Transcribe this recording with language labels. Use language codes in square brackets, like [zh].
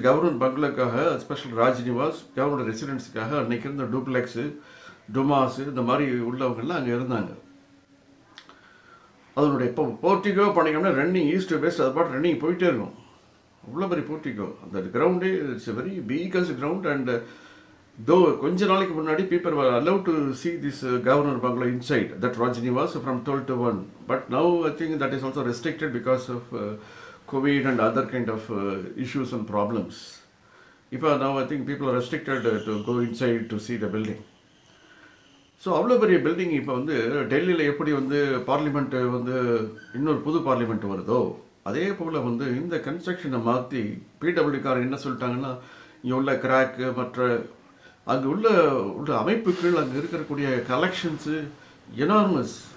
[ta] Governor பங்களாக்காக, special Raj Nivas governor ரெசிடென்ஸுக்காக அன்றைக்கி இருந்த டூப்ளெக்ஸு, டுமாஸு இந்த மாதிரி உள்ளவங்கள்லாம் அங்கே இருந்தாங்க. அதனுடைய இப்போ போர்ட்டிகோ பண்ணிங்கன்னா ரன்னிங் ஈஸ்ட் வெஸ்ட் அது பாட்டு ரன்னிங் போயிட்டே இருக்கும். அவ்வளோ பெரிய போர்ட்டிகோ. அந்த [en] கிரவுண்டே it's a very biggest ground. And though [ta] கொஞ்ச நாளைக்கு முன்னாடி [en] People were allowed to see this governor bungalow inside that Rajnivas from 12 to 1. But now I think that is also restricted because of COVID and other kind of issues and problems. Now I think people are restricted to go inside to see the building. [ta] So அவ்வளோ பெரிய building இப்போ வந்து டெல்லியில் எப்படி வந்து parliament வந்து இன்னொரு புது பார்லிமெண்ட் வருதோ அதே போல் வந்து இந்த கன்ஸ்ட்ரக்ஷனை மாற்றி பிடபிள்யூக்காரர் என்ன சொல்லிட்டாங்கன்னா, இங்கே உள்ள கிராக்கு மற்ற அங்கே உள்ள அமைப்புகள், அங்கே இருக்கக்கூடிய கலெக்ஷன்ஸு எனார்மஸ்.